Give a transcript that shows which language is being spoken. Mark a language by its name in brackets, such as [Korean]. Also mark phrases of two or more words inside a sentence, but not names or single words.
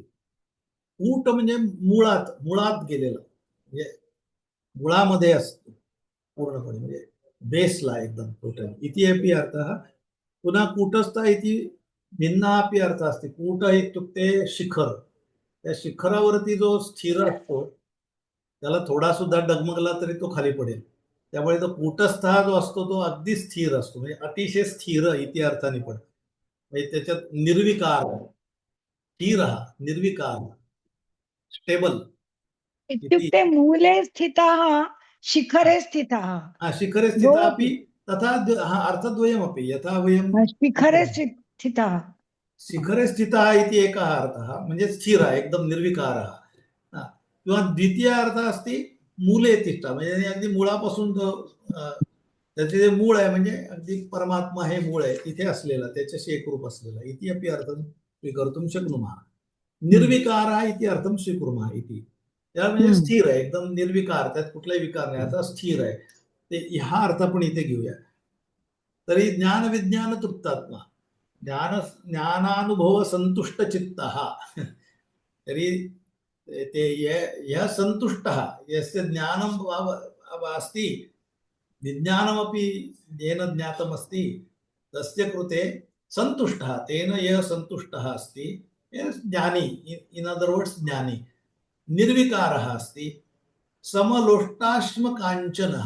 [Marathi] कूट म्हणजे मुळात गेलेला, म्हणजे मुळामध्ये असतो पूर्णपणे, म्हणजे बेसला एकदम टोटल [Sanskrit] इति अपि अर्थः। पुनः कूटस्थ इति भिन्नः अपि अर्थः अस्ति। कूट इत्युक्ते शिखर, [Marathi] त्या शिखरावरती जो स्थिर असतो त्याला थोडा सुद्धा डगमगला तरी तो खाली पडेल, त्यामुळे तो कूटस्थ हा जो असतो तो अगदी स्थिर असतो, म्हणजे अतिशय स्थिर इति अर्थाने पण, म्हणजे त्याच्यात निर्विकार, स्थिर, निर्विकार, स्टेबल [Sanskrit] इत्युक्ते मूले स्थितः शिखरे स्थितः, शिखरे स्थितः अपि तथा अर्थद्वयमपि, यथा वयं शिखरे स्थितः, शिखरे स्थितः इति एकः अर्थः, [Marathi] म्हणजे स्थिर एकदम निर्विकारः, किंवा [Sanskrit] द्वितीय अर्थ अस्ति मूले तिष्ठा, [Marathi] म्हणजे अगदी मुळापासून तो त्याचे जे मूळ आहे, म्हणजे अगदी परमात्मा हे मूळ आहे तिथे असलेला, त्याच्याशी एकरूप असलेला [Sanskrit] इति अपि अर्थं स्वीकर्तुं शक्नुमः। निर्विकारः इति अर्थं स्वीकुर्मः इति, [Marathi] त्या म्हणजे स्थिर आहे, एकदम निर्विकार, त्यात कुठलाही विकार नाही, आता स्थिर आहे, ते हा अर्थ आपण इथे घेऊया। [Sanskrit] तरी ज्ञान विज्ञान तृप्तात्मा, ज्ञानानुभव संतुष्ट चित्तः, तरी ते यः सन्तुष्टः, यस्य ज्ञानम् अस्ति, विज्ञानमपि येन ज्ञातमस्ति, तस्य कृते सन्तुष्टः, तेन यः सन्तुष्टः अस्ति, ज्ञानी, [English] in other words [Sanskrit] ज्ञानी, निर्विकारः अस्ति, समलोष्टाश्म काञ्चनः।